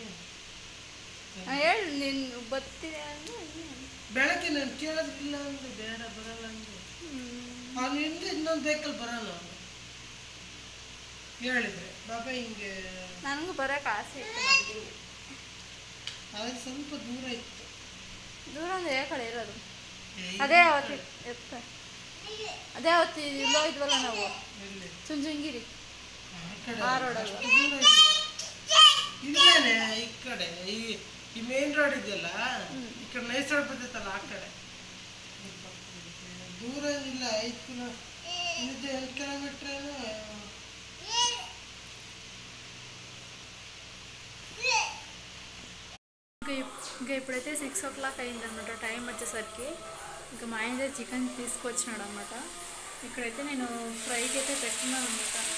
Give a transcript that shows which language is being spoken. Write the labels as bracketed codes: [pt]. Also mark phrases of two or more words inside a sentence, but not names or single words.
[kn] ಹೇಳಿ ನೀನು ಬರ್ತೀನಿ ಅಂದ್ರೆ ಬೆಳಗ್ಗೆ ನಾನು ಕೇಳೋದಿಲ್ಲ ಅಂದ್ರೆ ಬೇಡ ಬರಲ್ಲ ಅಂದ್ರೆ ಅವನು ಹಿಂದೆ ಇನ್ನೊಂದು ವೆಹಿಕಲ್ ಬರೋಣ ಹೇಳಿದ್ರೆ ಬಾಬಾ ಹಿಂಗೆ. ನನಗೂ ಬರೋಕೆ ಆಸೆ ಇತ್ತು. ಅದಕ್ಕೆ ಸ್ವಲ್ಪ ದೂರ ಇತ್ತು. దూరం కಡೆ ಇರೋದು ಅದೇ ಅವತ್ತು ಎತ್ತ ಅದೇ ಅವತ್ತು ಇಲ್ಲೋ ಇದ್ವಲ್ಲ ನಾವು ಚುಂಚುಂಗಿರಿ ಆ ರೋಡಲ್ಲ ಇಲ್ಲೇನೆ ಈ ಕಡೆ ಈ ಮೇನ್ ರೋಡ್ ಇದೆಯಲ್ಲ ಈ ಕಡೆ ನೈಸ್ ರೋಡ್ ಬರ್ತೈತಲ್ಲ ಆ ಕಡೆ ದೂರ ಇಲ್ಲ 5 ಕಿಲೋಮೀಟರ್ [te] ఇంకా ఇప్పుడైతే 6 o'clock అయిందనమాట టైం వచ్చేసరికి. ఇంకా మా ఆయన చికెన్ తీసుకొచ్చినాడు అనమాట. ఇక్కడైతే నేను ఫ్రైకి అయితే పెట్టుకున్నాను అనమాట.